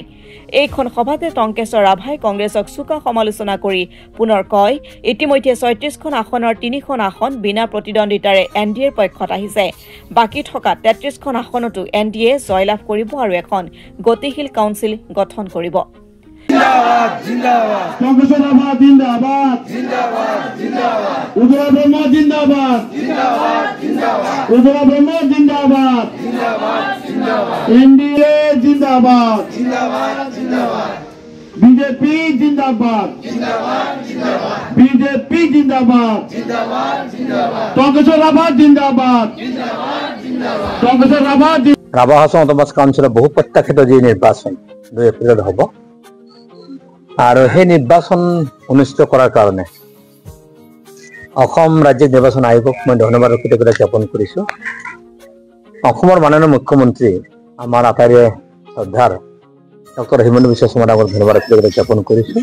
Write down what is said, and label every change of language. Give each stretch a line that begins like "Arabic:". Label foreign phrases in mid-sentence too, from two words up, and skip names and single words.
Assamese: এইখন সভাতে টংকেশ্বৰ ৰাভাই কংগ্ৰেছক চোকা সমালোচনা কৰি পুনৰ কয়, ইতিমধ্যে ৩৬খন আসনৰ ৩খন আসন বিনা প্ৰতিদ্বন্দ্বিতাৰে এনডিএৰ পক্ষত আহিছে। বাকী থকা ৩৩খন আসনতো এনডিএ জয়লাভ কৰিব আৰু এখন গতিশীল কাউন্সিল গঠন কৰিব।
Hindi: जिंदाबाद जिंदाबाद टंकेश्वर राभा जिंदाबाद जिंदाबाद जिंदाबाद उज्ज्वला ब्रह्म जिंदाबाद जिंदाबाद जिंदाबाद उज्ज्वला ब्रह्म जिंदाबाद जिंदाबाद जिंदाबाद एनडीए जिंदाबाद जिंदाबाद जिंदाबाद बीजेपी जिंदाबाद जिंदाबाद जिंदाबाद बीजेपी जिंदाबाद जिंदाबाद जिंदाबाद टंकेश्वर राभा जिंदाबाद जिंदाबाद जिंदाबाद टंकेश्वर राभा
Assamese: हासं অটোনমাস কাউন্সিলৰ বহু প্ৰত্যাশিত যি নিৰ্বাচন ২ এপ্ৰিলত হ'ব আৰু সেই নিৰ্বাচন অনুষ্ঠিত কৰাৰ কাৰণে অসম ৰাজ্যিক নিৰ্বাচন আয়োগক মই ধন্যবাদ আৰু কৃতজ্ঞতা জ্ঞাপন কৰিছোঁ। অসমৰ মাননীয় মুখ্যমন্ত্ৰী আমাৰ আটাইৰে শ্ৰদ্ধাৰ ডক্টৰ হিমন্ত বিশ্ব শৰ্মাক ধন্যবাদ আৰু কৃতজ্ঞতা জ্ঞাপন কৰিছোঁ।